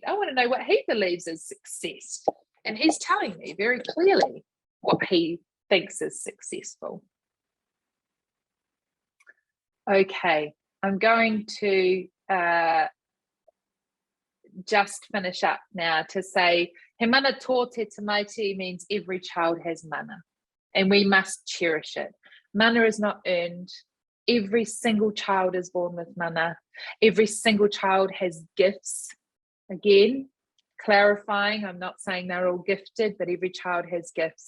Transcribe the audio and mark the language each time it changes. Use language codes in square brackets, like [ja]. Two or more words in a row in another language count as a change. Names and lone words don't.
[en] I want to know what he believes is success. And he's telling me very clearly what he thinks is successful. Okay, I'm going to just finish up now to say, [mi] he mana tō te Tamaiti [en] means every child has mana, and we must cherish it. Mana is not earned. Every single child is born with mana. Every single child has gifts. Again, clarifying, I'm not saying they're all gifted, but every child has gifts.